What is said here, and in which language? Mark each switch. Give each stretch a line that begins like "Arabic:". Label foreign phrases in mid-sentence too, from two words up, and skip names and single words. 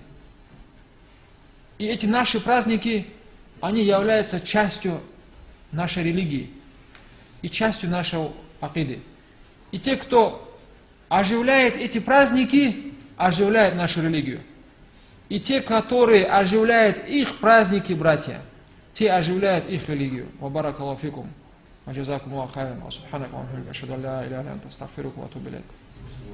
Russian: И эти наши праздники, они являются частью нашей религии и частью нашего акиды. И те, кто оживляет эти праздники, оживляет нашу религию. И те, которые оживляют их праздники, братья, те оживляют их религию.
Arabic: وبارك الله فيكم. وجزاكم الله خيرا وسبحانك وبحمدك أشهد أن لا إله إلا أنت أستغفرك وأتوب إليك.